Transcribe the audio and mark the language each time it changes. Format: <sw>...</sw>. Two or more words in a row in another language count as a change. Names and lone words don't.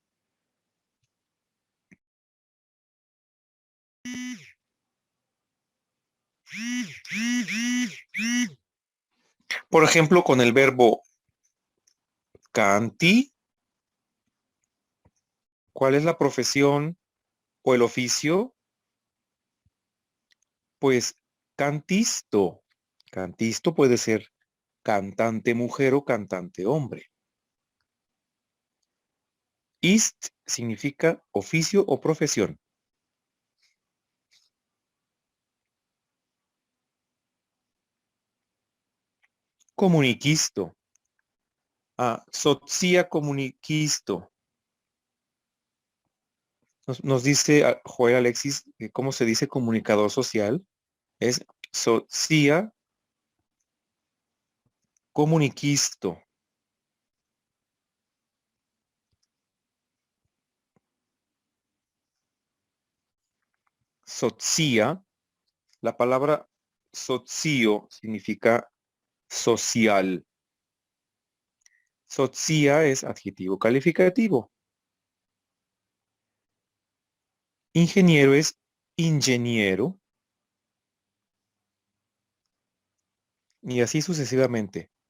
<es>Por ejemplo, con el verbo canti, ¿cuál es la profesión o el oficio? Pues cantisto. Cantisto puede ser cantante mujer o cantante hombre. Ist significa oficio o profesión. Comuniquisto.</es> <eo>Socia comuniquisto.</eo> <es>Nos dice Joel Alexis cómo se dice comunicador social. Es</es> <eo>socia comuniquisto.</eo> <es>Socia, la palabra socio significa social. Socia es adjetivo calificativo. Ingeniero es ingeniero. Y así sucesivamente.</es>